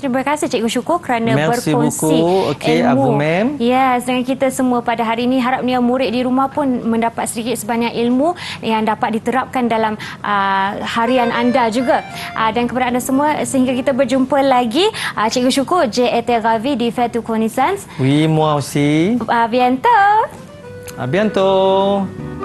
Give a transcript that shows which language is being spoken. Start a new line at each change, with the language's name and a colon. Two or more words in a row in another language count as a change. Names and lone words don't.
Malay: Terima kasih Cikgu Syukur kerana
French: Merci
Malay: berkongsi
French: beaucoup. Okey,
Malay: ilmu. Abu Mem. Yes, dengan kita semua pada hari ini. Harapnya murid di rumah pun mendapat sedikit sebanyak ilmu yang dapat diterapkan dalam harian anda juga. Dan kepada anda semua, sehingga kita berjumpa lagi. Cikgu Syukur,
French: j'ai été ravie de faire toute connaissance. Oui, moi aussi. À bientôt. À bientôt.